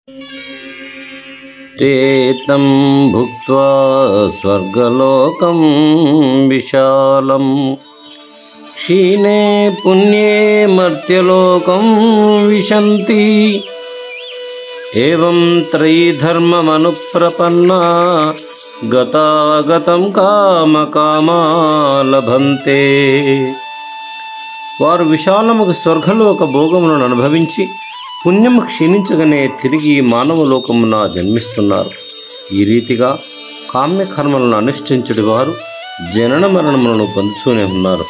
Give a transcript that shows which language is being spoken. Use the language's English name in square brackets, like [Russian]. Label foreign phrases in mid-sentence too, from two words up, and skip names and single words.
[Sanskrit] ते तं भुक्त्वा स्वर्गलोकं विशालं क्षीणे पुण्ये मर्त्यलोकं विशन्ति एवं त्रयीधर्ममनुप्रपन्ना गतागतं कामकामा लभन्ते। [Telugu] వారు విశాలముగా స్వర్గలోక భోగములను అనుభవించి పుణ్యము క్షీణించగానే తిరిగి మానవలోకమున జన్మిస్తున్నారు. ఈ రీతిగా కామ్యకర్మలను అనుష్ఠించుడి వారు జనన మరణములను పొందుతూనే ఉన్నారు.